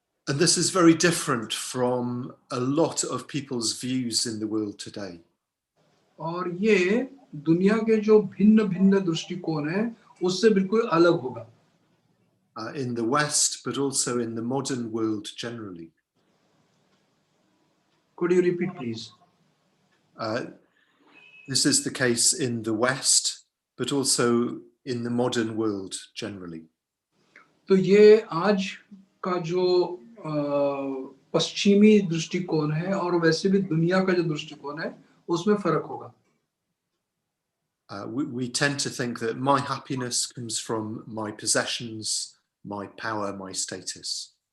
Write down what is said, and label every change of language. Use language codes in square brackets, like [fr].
[en] And this is very different from a lot of people's views in the world today. [hi] और ये दुनिया के जो भिन्न-भिन्न दृष्टिकोण है उससे बिल्कुल अलग होगा। [en] In the West, but also in the modern world generally. Could you repeat, please? This is the case in the West, but also in the modern world generally. [hi] तो ये आज का जो पश्चिमी दृष्टिकोण है और वैसे भी दुनिया का जो दृष्टिकोण है उसमें फर्क होगा। [en] We tend to think that my happiness comes from my possessions, my power, my status.